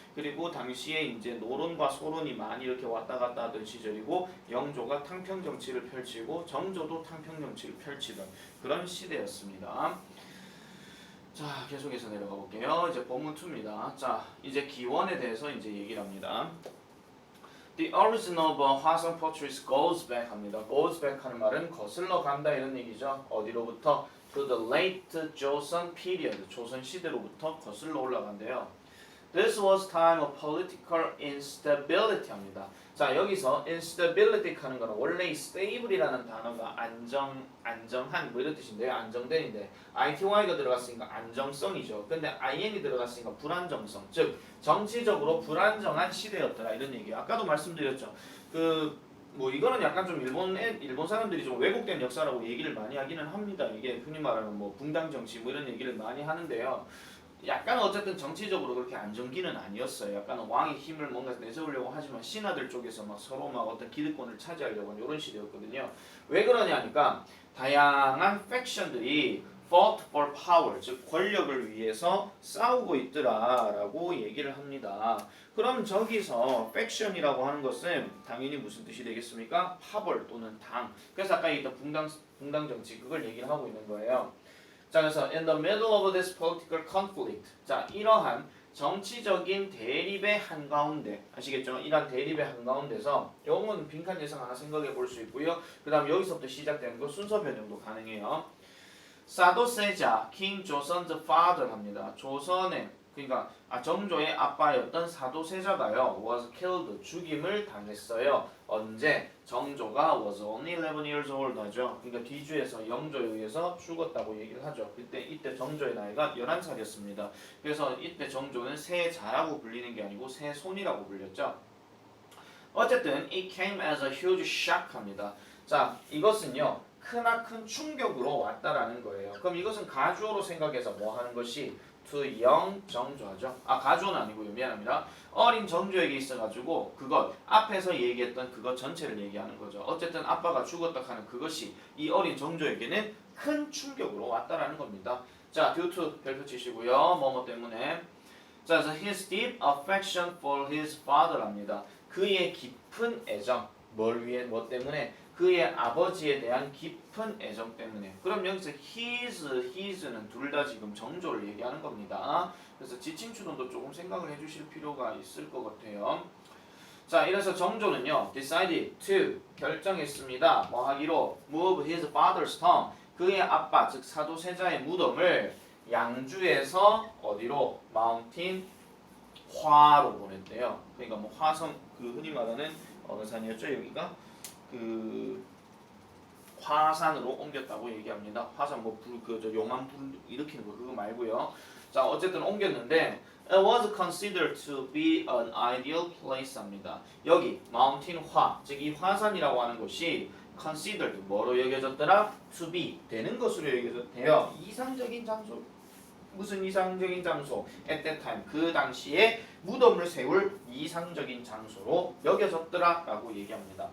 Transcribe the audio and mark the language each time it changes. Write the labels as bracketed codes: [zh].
[ko] 그리고 당시에 이제 노론과 소론이 많이 이렇게 왔다 갔다 하던 시절이고 영조가 탕평 정치를 펼치고 정조도 탕평 정치를 펼치던 그런 시대였습니다. 자, 계속해서 내려가 볼게요. 이제 본문 2입니다. 자, 이제 기원에 대해서 이제 얘기를 합니다. [en] The origin of 화성 fortress goes back [ko] 합니다. goes back 하는 말은 거슬러 간다 이런 얘기죠. 어디로부터? [en] To the late Joseon period. [ko] 조선 시대로부터 거슬러 올라간대요. [en] This was time of political instability [ko] 합니다. 자, 여기서 instability 하는 거는 원래 이 stable이라는 단어가 안정한 뭐 이런 뜻인데요. 안정된인데 ITY가 들어갔으니까 안정성이죠. 근데 IN이 들어갔으니까 불안정성. 즉 정치적으로 불안정한 시대였더라 이런 얘기예요. 아까도 말씀드렸죠. 뭐 이거는 약간 좀 일본 사람들이 좀 왜곡된 역사라고 얘기를 많이 하기는 합니다. 이게 흔히 말하는 뭐 붕당 정치 뭐 이런 얘기를 많이 하는데요. 약간 어쨌든 정치적으로 그렇게 안정기는 아니었어요. 약간 왕의 힘을 뭔가 내세우려고 하지만 신하들 쪽에서 막 서로 막 어떤 기득권을 차지하려고 하는 이런 시대였거든요. 왜 그러냐니까 다양한 팩션들이 [en] fought for power, [ko] 즉 권력을 위해서 싸우고 있더라라고 얘기를 합니다. 그럼 저기서 팩션이라고 하는 것은 당연히 무슨 뜻이 되겠습니까? 파벌 또는 당. 그래서 아까 얘기했던 붕당 정치 그걸 얘기를 하고 있는 거예요. 자, 그래서 [en] in the middle of this political conflict. [ko] 자, 이러한 정치적인 대립의 한가운데 아시겠죠? 이러한 대립의 한가운데서 요건 빈칸 예상 하나 생각해 볼 수 있고요. 그 다음 여기서부터 시작되는 거 순서 변형도 가능해요. 사도세자 [en] king 조선's father [ko] 합니다. 조선의 그러니까 정조의 아빠였던 사도세자가요 was killed 죽임을 당했어요. 언제? 정조가 [en] was only 11 years old [ko] 하죠. 그러니까 뒤주에서 영조에 의해서 죽었다고 얘기를 하죠. 이때 정조의 나이가 11살이었습니다. 그래서 이때 정조는 세자라고 불리는 게 아니고 세손이라고 불렸죠. 어쨌든 [en] it came as a huge shock [ko] 합니다. 자, 이것은요 크나큰 충격으로 왔다라는 거예요. 그럼 이것은 가주어로 생각해서 뭐 하는 것이 [en] to young [ko] 정조하죠. 가주어는 아니고요. 미안합니다. 어린 정조에게 있어가지고 그것 앞에서 얘기했던 그것 전체를 얘기하는 거죠. 어쨌든 아빠가 죽었다 하는 그것이 이 어린 정조에게는 큰 충격으로 왔다라는 겁니다. 자, [en] due to [ko] 별표 치시고요. 뭐뭐 때문에. 자, 그래서 [en] his deep affection for his father [ko] 합니다. 그의 깊은 애정. 뭘 위해? 뭐 때문에? 그의 아버지에 대한 깊은 애정 때문에. 그럼 여기서 his는 둘 다 지금 정조를 얘기하는 겁니다. 그래서 지칭 추론도 조금 생각을 해주실 필요가 있을 것 같아요. 자, 이래서 정조는요 [en] decided to [ko] 결정했습니다. 뭐 하기로 [en] move his father's tomb [ko] 그의 아빠 즉 사도세자의 무덤을 양주에서 어디로 마운틴 화로 보냈대요. 그러니까 뭐 화성 흔히 말하는 어느 산이었죠 여기가? 화산으로 옮겼다고 얘기합니다. 화산 용암 불 일으키는 거 그거 말고요. 자, 어쨌든 옮겼는데 [en] it was considered to be an ideal place [ko] 합니다. 여기 마운틴 화, 즉 이 화산이라고 하는 곳이 considered 뭐로 여겨졌더라? to be 되는 것으로 여겨졌대요. 이상적인 장소. 무슨 이상적인 장소? [en] at that time [ko] 그 당시에 무덤을 세울 이상적인 장소로 여겨졌더라 라고 얘기합니다.